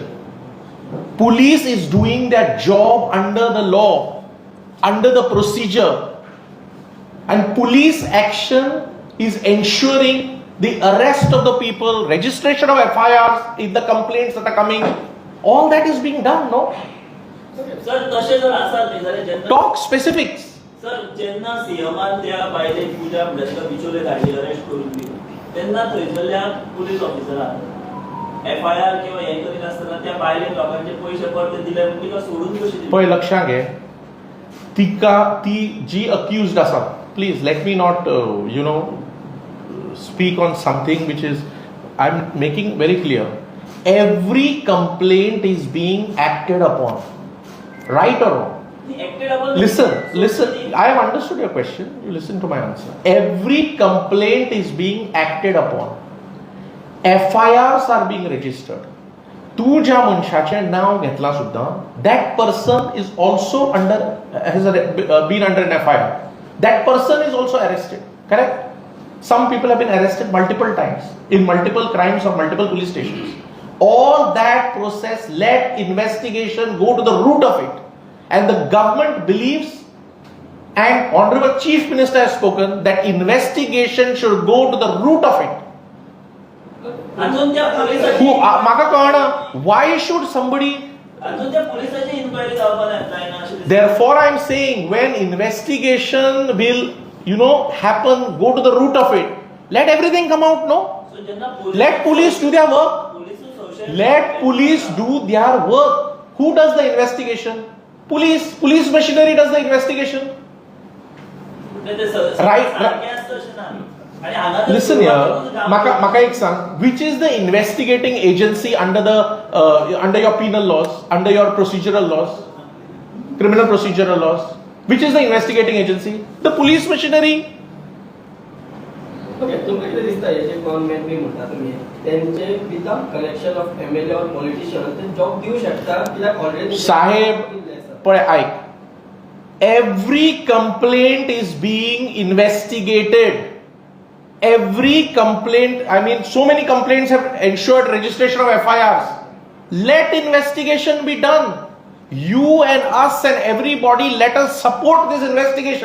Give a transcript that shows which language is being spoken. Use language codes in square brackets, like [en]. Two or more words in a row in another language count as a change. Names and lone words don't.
[en] Police is doing their job under the law, under the procedure, and police action is ensuring the arrest of the people, registration of FIRs, if the complaints that are coming, all that is being done, no? Sir, [kok] तशें जर आसत न्ही जाल्यार जेन्ना [en] Talk specifics. [kok] सर जेन्ना सीएमान त्या बायले पूजा बिचोले धाडली अरेस्ट करून बी तेन्ना थंयसरल्या पुलीस ऑफिसरान एफआयआर किंवा हे करीत आसतना त्या बायलेक लोकांचे पयशे परते दिले म्हण तिका सोडून कशी दिली? पळय लक्षांत घे, ती जी अक्यूज्ड आसा, [en] Please let me not speak on something which is, I'm making very clear, every complaint is being acted upon, right or wrong? Listen, I have understood your question, you listen to my answer. Every complaint is being acted upon. FIRs are being registered. [kok] तू ज्या मनशाचें नाव घेतला सुद्दां, [en] that person is also has been under an FIR. That person is also arrested, correct? Some people have been arrested multiple times in multiple crimes of multiple police stations. all that process, let investigation go to the root of it. And the government believes, and Honorable Chief Minister has spoken, that investigation should go to the root of it. [kok] अजून त्या पोलिसाची म्हाका कळना, [en] why should somebody? [kok] अजून त्या पोलिसाची इन्क्वायरी जावपाक जायना अशें दिसता. [en] Therefore, I am saying, when investigation will, happen, go to the root of it. Let everything come out, no? [kok] So जेन्ना [en] Let police do their work. Let police do their work. Who does the investigation? Police. Police machinery does the investigation. Right. Listen here. [kok] Maka ek sang. [en] Which is the investigating agency under under your penal laws, under your procedural laws, criminal procedural laws? Which is the investigating agency? The police machinery. [kok] Okay, तुमकां कितें दिसता हे जे गव्हर्नमेंट बी म्हणटा तुमी तेंचे [en] without collection of MLA [kok] और पॉलिटिशियन ते जॉब दिवं शकता कित्याक ऑलरेडी साहेब पळय आयक, [en] every complaint is being investigated. Every complaint, I mean, so many complaints have ensured registration of FIRs. Let investigation be done. You and us and everybody, let us support this investigation.